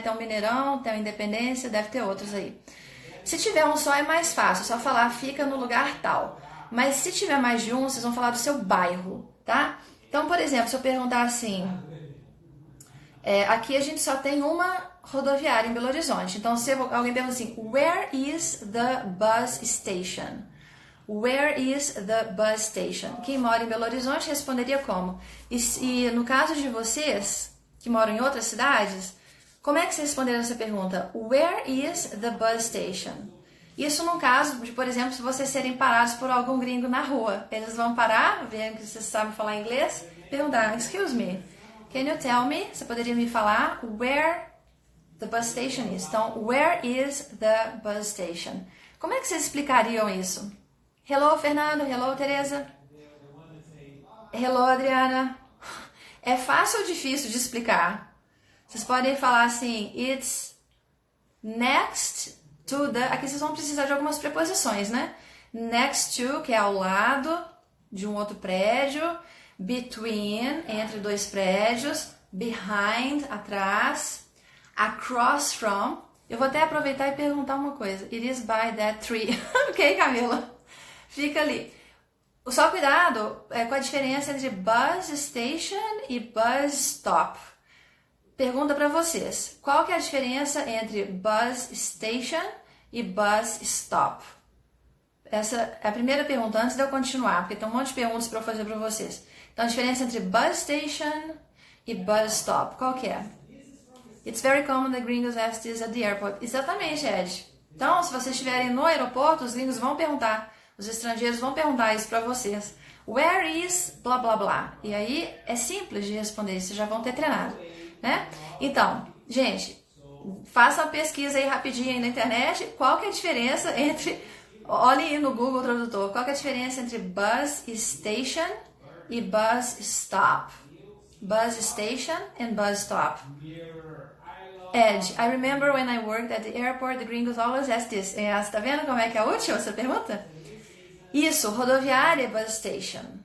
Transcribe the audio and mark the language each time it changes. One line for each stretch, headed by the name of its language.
Portuguese: Tem o Mineirão, tem o Independência, deve ter outros aí. Se tiver um só é mais fácil, é só falar fica no lugar tal. Mas se tiver mais de um, vocês vão falar do seu bairro, tá? Então, por exemplo, se eu perguntar assim, aqui a gente só tem uma rodoviária em Belo Horizonte. Então, se alguém pergunta assim,
English: where is the bus station? Where is the bus station?
Portuguese: Quem mora em Belo Horizonte responderia como? E no caso de vocês, que moram em outras cidades, como é que vocês responderam essa pergunta?
English: Where is the bus station?
Portuguese: Isso no caso de, por exemplo, se vocês serem parados por algum gringo na rua. Eles vão parar, vendo que vocês sabem falar inglês, perguntar,
English: excuse me, can you tell me?
Portuguese: Você poderia me falar
English: where the bus station is? Então, where is the bus station?
Portuguese: Como é que vocês explicariam isso?
English: Hello, Fernando. Hello, Teresa. Hello, Adriana.
Portuguese: É fácil ou difícil de explicar? Vocês podem falar assim,
English: it's next to the...
Portuguese: Aqui vocês vão precisar de algumas preposições, né? Next to, que é ao lado de um outro prédio. Between, entre dois prédios. Behind, atrás. Across from. Eu vou até aproveitar e perguntar uma coisa.
English: It is by that tree. Ok, Camila?
Portuguese: Fica ali. Só cuidado com a diferença entre bus station e bus stop. Pergunta para vocês. Qual que é a diferença entre bus station e bus stop? Essa é a primeira pergunta, antes de eu continuar, porque tem um monte de perguntas para eu fazer para vocês. Então, a diferença entre bus station e bus stop, qual que é?
English: It's very common that gringos ask this at the airport.
Portuguese: Exatamente, Ed. Então, se vocês estiverem no aeroporto, os gringos vão perguntar, os estrangeiros vão perguntar isso para vocês.
English: Where is blá blá blá?
Portuguese: E aí é simples de responder, vocês já vão ter treinado, né? Então, gente, faça uma pesquisa aí rapidinho aí na internet. Qual que é a diferença entre... Olhe aí no Google Tradutor. Qual que é a diferença entre bus station e bus stop?
English: Bus station and bus stop. Ed, I remember when I worked at the airport, the gringos always ask this.
Portuguese: Você tá vendo como é que é útil essa pergunta? Isso, rodoviária, bus station.